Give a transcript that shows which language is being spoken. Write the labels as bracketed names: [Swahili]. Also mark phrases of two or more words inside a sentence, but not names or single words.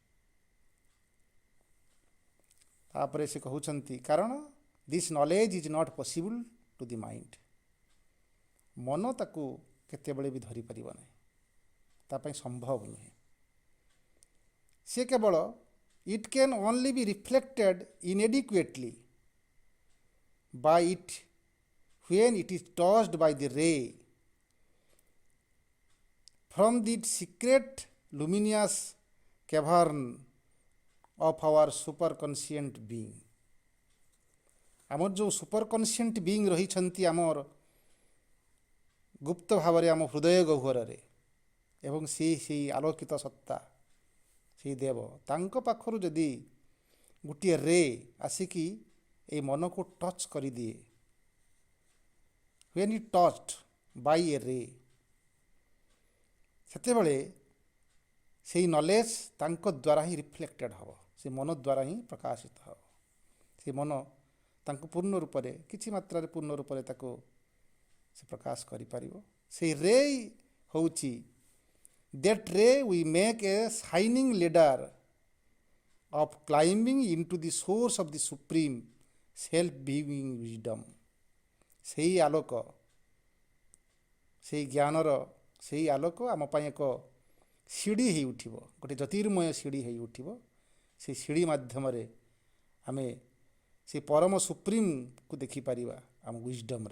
[Odia] ତାପରେ ସେ କହୁଛନ୍ତି କାରଣ [English] this knowledge is not possible to the mind. [Odia] ମନ ତାକୁ କେତେବେଳେ ବି ଧରିପାରିବ ନାହିଁ, ତା ପାଇଁ ସମ୍ଭବ ନୁହେଁ। ସେ କେବଳ [English] it can only be reflected inadequately by it when it is touched by the ray from the secret luminous cavern of our superconscient being। [Odia] ଆମର ଯେଉଁ [English] superconscient being [Odia] ରହିଛନ୍ତି ଆମର ଗୁପ୍ତ ଭାବରେ ଆମ ହୃଦୟ ଗହ୍ୱରରେ, ଏବଂ ସେଇ ଆଲୋକିତ ସତ୍ତା, ସେଇ ଦେବ, ତାଙ୍କ ପାଖରୁ ଯଦି ଗୋଟିଏ ରେ ଆସିକି ଏଇ ମନକୁ ଟଚ୍ କରିଦିଏ, [English] when it touched by a ray, [Odia] ସେତେବେଳେ ସେଇ ନଲେଜ ତାଙ୍କ ଦ୍ୱାରା ହିଁ ରିଫ୍ଲେକ୍ଟେଡ଼ ହେବ, ସେ ମନ ଦ୍ୱାରା ହିଁ ପ୍ରକାଶିତ ହେବ। ସେ ମନ ତାଙ୍କୁ ପୂର୍ଣ୍ଣ ରୂପରେ, କିଛି ମାତ୍ରାରେ ପୂର୍ଣ୍ଣ ରୂପରେ ତାକୁ ସେ ପ୍ରକାଶ କରିପାରିବ। ସେଇ ରେ ହେଉଛି [English] that ray we make a shining ladder of climbing into the source of the supreme self-being wisdom। [Odia] ସେଇ ଆଲୋକ, ସେଇ ଜ୍ଞାନର ସେହି ଆଲୋକ ଆମ ପାଇଁ ଏକ ସିଡ଼ି ହେଇ ଉଠିବ, ଗୋଟେ ଜ୍ୟୋତିର୍ମୟ ସିଡ଼ି ହେଇ ଉଠିବ। ସେ ସିଡ଼ି ମାଧ୍ୟମରେ ଆମେ ସେ ପରମ ସୁପ୍ରିମକୁ ଦେଖିପାରିବା ଆମ ୱିଜଡମ୍ରେ।